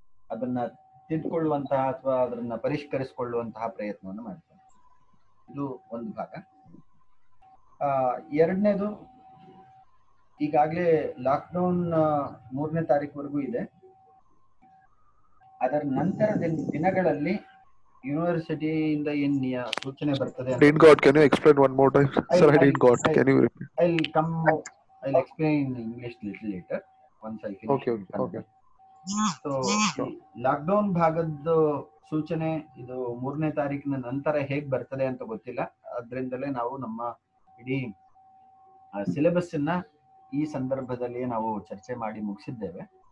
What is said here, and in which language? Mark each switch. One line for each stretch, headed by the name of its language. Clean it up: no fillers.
Kannada: ಅದನ್ನ ತಿದ್ದುಕೊಳ್ಳುವಂತಹ ಅಥವಾ ಅದನ್ನ ಪರಿಷ್ಕರಿಸಿಕೊಳ್ಳುವಂತಹ ಪ್ರಯತ್ನವನ್ನು ಮಾಡ್ತೇನೆ. ಇದು ಒಂದು ಭಾಗ. ಎರಡನೇದು, ಈಗಾಗಲೇ ಲಾಕ್ಡೌನ್ 3ನೇ ತಾರೀಕುವರೆಗೂ ಇದೆ. ಅದರ ನಂತರ ದಿನಗಳಲ್ಲಿ ಯೂನಿವರ್ಸಿಟಿಯಿಂದ ಏನ್ ಸೂಚನೆ ಬರ್ತದೆ.
English: Can you explain one more time? Sir, I didn't got. Can you repeat? I'll explain in English little later once I finish. Okay.
Kannada: So lockdown ಭಾಗದ ಸೂಚನೆ ಇದು 3ನೇ ತಾರೀಕಿನ ನಂತರ ಹೇಗ್ ಬರ್ತದೆ ಅಂತ ಗೊತ್ತಿಲ್ಲ. ಅದರಿಂದಲೇ ನಾವು ನಮ್ಮ ಇಡೀ ಸಿಲೆಬಸ್ ಅನ್ನ ಈ ಸಂದರ್ಭದಲ್ಲಿ ನಾವು ಚರ್ಚೆ ಮಾಡಿ ಮುಗಿಸಿದ್ದೇವೆ.